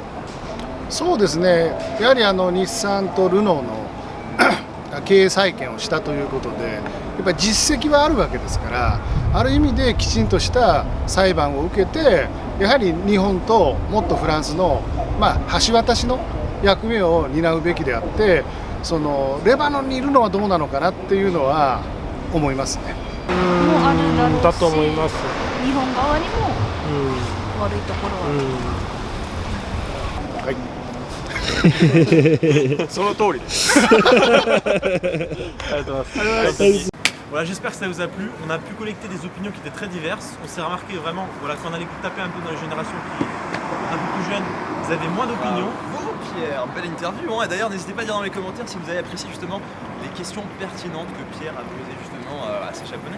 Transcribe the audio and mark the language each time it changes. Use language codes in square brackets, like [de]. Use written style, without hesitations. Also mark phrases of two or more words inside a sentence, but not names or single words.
[ja] そうですね、やはり日産とルノーの経営再建をしたということでやっぱり実績はあるわけですからある意味できちんとした裁判を受けてやはり日本ともっとフランスの、橋渡しの役目を担うべきであってそのレバノンにいるのはどうなのかなっていうのは思いますね。もうあるだろうしだと思います。日本側にも悪いところは、はいその通りです。 [fr] Voilà, j'espère que ça vous a plu. On a pu collecter des opinions qui étaient très diverses. On s'est remarqué vraiment, voilà, quand on allait taper un peu dans les générations qui un peu plus jeunes, vous avez moins d'opinions. Bravo Pierre, belle interview. Et d'ailleurs, n'hésitez pas à dire dans les commentaires si vous avez apprécié justement les questions pertinentes que Pierre a posées justement à ces Japonais.